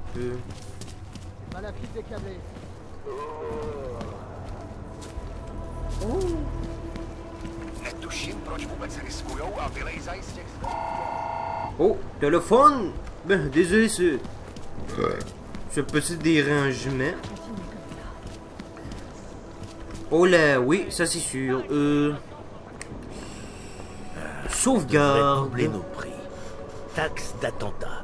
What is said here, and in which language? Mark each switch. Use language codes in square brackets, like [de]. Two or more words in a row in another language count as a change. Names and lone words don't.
[fr] Malafide décalé. [cs] Netuším, proč vůbec riskujou a vylejzají z těch... [fr] Oh, téléphone. Ben, désolé, Ce petit dérangement. Oh là, oui, ça c'est sûr. Sauvegarde. Doubler nos prix. Taxe d'attentat.